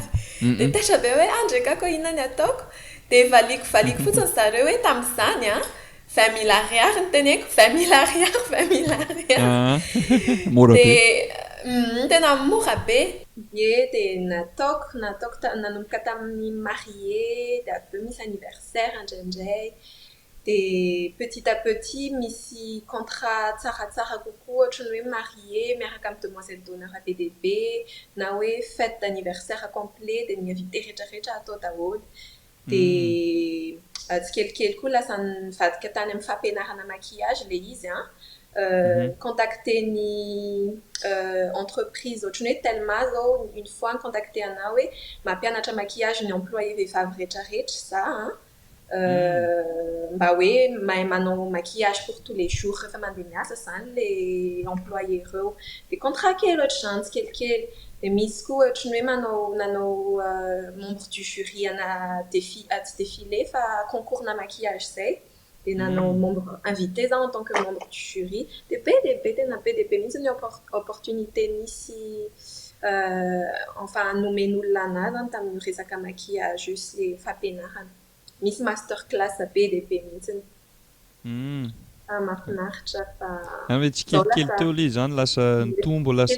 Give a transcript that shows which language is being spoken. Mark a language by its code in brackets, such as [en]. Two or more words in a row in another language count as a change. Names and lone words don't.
[mg] Dia tatra be hoe ndraikako inona ny ataoko. Dia valiko fotsiny zareo hoe tamin'izany 20 000 ariary ny teneko 20 000 ariary. Mora be. Tena mora be. Dia nataoko nanomboka tamin'ny marié dia avy eo misy anniversaire indraindray. Dia [fr] petit à petit [mg] misy contrat tsaratsara kokoa ohatrany hoe marié miaraka amin'ny [fr] demoiselle d'honneur [mg] ABDB na hoe [fr] fête d'anniversaire complet [mg] dia ny invité rehetrarehetra atao daholo. dia tsikelikely koa lasa nivadika tany amin'ny fampianarana maquillage le izy contacter ny entreprise ohatrany hoe Telma zao [fr] une fois contacter [mg] anao hoe mampianatra maquillage ny employé vehivavy rehetrarehetra za mba hoe mahay manao [fr] maquillage pour tous les jours [mg] rehefa mandeha miasa zany [fr] le employé [mg] ireo dia contrat kely ohatra zany tsikelikely dia misy koa ohatrany hoe nanao [fr] membre du jury [mg] ana tsy défilé fa concours na maquillage zay dia nanao [fr] membre invité [mg] za [fr] en tant que membre du jury [mg] dia tena be dia be mihitsy ny opportunité nisy enfin nomen'olona anazy zany tamin'ny resaka [fr] maquillage juste le [mg] fampianarana misy [en] master class [mg] be dia be mihitsy mahafinaritra fa hoe tsikelikely teo ilay zany lasa nitombo